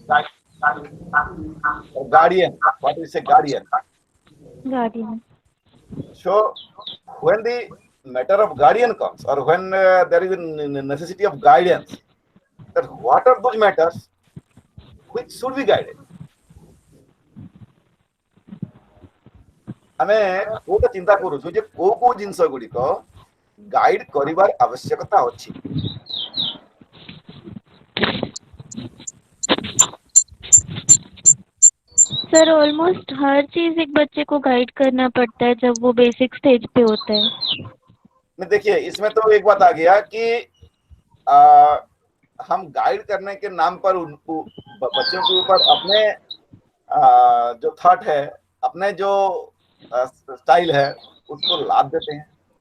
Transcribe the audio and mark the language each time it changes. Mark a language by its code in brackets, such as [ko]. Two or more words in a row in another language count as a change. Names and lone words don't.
[en] Guardian. What is a guardian? Guardian. So when the matter of guardian comes, or when there is a necessity of guidance, that what are those matters which should be guided? [or] ଆମେ କୋଉଟା ଚିନ୍ତା କରୁଛୁ ଯେ କୋଉ ଜିନିଷ ଗୁଡିକ ଗାଇଡ କରିବାର ଆବଶ୍ୟକତା ଅଛି। [en] sir almost [hi] हर चीज एक बच्चे को गाइड करना पड़ता है जब वो [en] basic stage [hi] पे होता है। मैं देखिए इसमें तो एक बात आ गया कि हम गाइड करने के नाम पर उनको बच्चों के ऊपर अपने जो थॉट है, अपने जो स्टाइल है उसको लाद देते हैं।